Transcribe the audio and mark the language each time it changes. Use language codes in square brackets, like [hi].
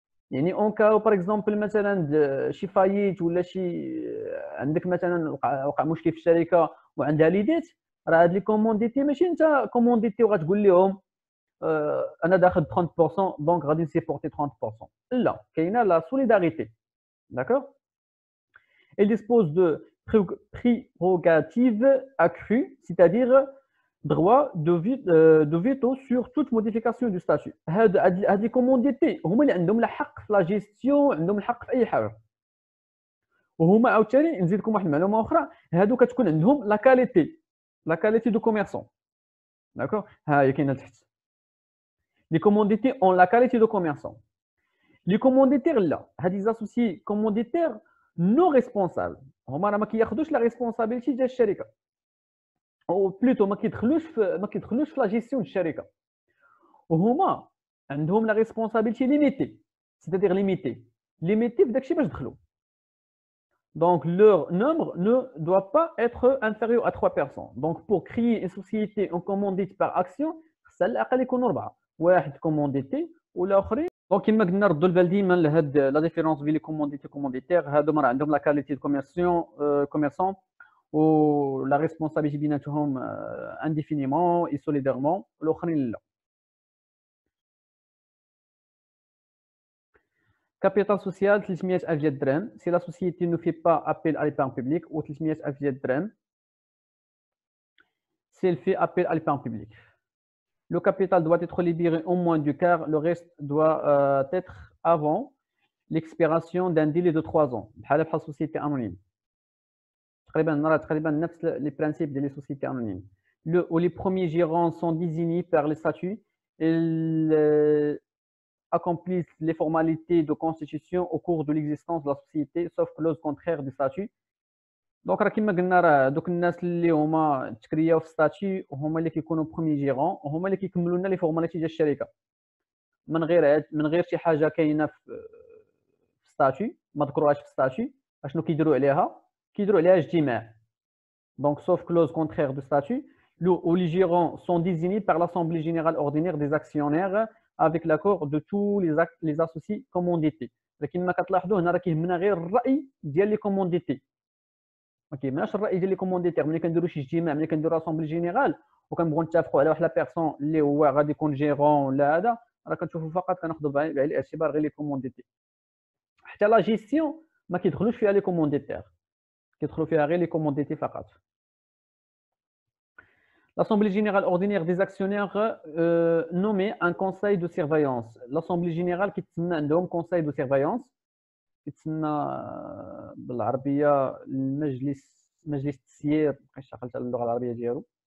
[ar] يعني اون كاو باغ اكزومبل مثلا شي فايت ولا شي عندك مثلا وقع مشكل في الشركه وعندها ليديت، راه هاد لي كومونديتي ماشي انت كومونديتي وغتقول لهم انا داخل 30% دونك غادي نسيبورتي 30%. لا، كاينه لا سوليداريتي. داكوغ. [fr] Il dispose de prérogatives accrues, c'est-à-dire droit de veto sur toute modification du statut. [ar] هاد لي كومونديتي هما اللي عندهم الحق في لا جيستيون، عندهم الحق في اي حاجه. وهما عاوتاني نزيدكم واحد المعلومه اخرى، هادو كتكون عندهم لا كاليتي دو كوميرسون. داكوغ، ها هي كاينه تحت. لي كومونديتي اون لا كاليتي دو كوميرسون. لي كومونديتير لا، هاد لي اسوسي كومونديتير نو ريسبونسابل، هما راه ما كياخذوش لا ريسبونسابيلتي ديال الشركه، او بلوتو ما كيدخلوش في لا جيستيون ديال الشركه، وهما عندهم لا ريسبونسابيلتي ليميتي، [fr] c'est-à-dire [ar] ليميتي في داكشي باش دخلوا. [fr] Donc leur nombre ne doit pas être inférieur à 3 personnes. Donc pour créer une société en commandite par action [ar] خص على الاقل يكونوا 4، واحد كومونديتي والاخرين. دونك كما قلنا ردوا البال ديما لهاد لا ديفيرونس بين لي كومونديتي كومونديتير. هادو راه عندهم لا كاليتي دو كوميرسون و لا ريسبونسابيلتي بيناتهم انديفينيمون اي سوليديرمون، والاخرين لا. كابيتال سوسيال 300,000 ديال الدرهم. سي لا سوسيتي نو في با ابيل على ليبارن بوبليك، و 300,000 ديال الدرهم سي [fr] elle fait appel à l'épargne publique. Le capital doit être libéré au moins du quart, le reste doit être avant l'expiration d'un délai de 3 ans. [ar] بحال [fr] société anonyme. [ar] تقريبا نفس [fr] les principes des sociétés anonymes. Les premiers gérants sont désignés par les statuts. Ils accomplissent les formalités de constitution au cours de l'existence de la société, sauf clause contraire du statut. [ar] دونك راه كما قلنا راه دوك الناس اللي هما تكرياو في ستاتي هما اللي كيكونوا بروميي جيرون، وهما اللي كيكملوا لنا لي فورماليتي ديال الشركه من غير شي حاجه كاينه في الستاتيو، ما ذكروهاش في الستاتيو. اشنو كيديروا عليها؟ كيديروا عليها اجتماع. [fr] Donc, sauf clause contraire du statut, les gérants sont désignés par l'Assemblée générale ordinaire des actionnaires avec l'accord de tous les associés commandités. [ar] لكن ما كتلاحظوا هنا راه كيهمنا غير الرأي ديال لي كومونديتي. ما كيهمناش الرأي ديال لي كومونديتير. ملي كنديروا شي اجتماع، ملي كنديروا اسامبلي جينيرال وكنبغوا نتفقوا على واحد لا بيرسون اللي هو غادي يكون جيرون ولا هذا، راه كنشوفوا فقط كناخذوا بعين الاعتبار غير لي كومونديتي. حتى لا جيستيون ما كيدخلوش فيها لي كومونديتير، كيدخلوا فيها غير لي كومونديتي فقط. [fr] L'Assemblée générale ordinaire des actionnaires nommait un conseil de surveillance. L'Assemblée générale [ar] كيتسمى عندهم [fr] conseil de surveillance، [ar] كيتسمى بالعربية المجلس، مجلس التسيير، مابقيتش عقلت على اللغة العربية ديالو.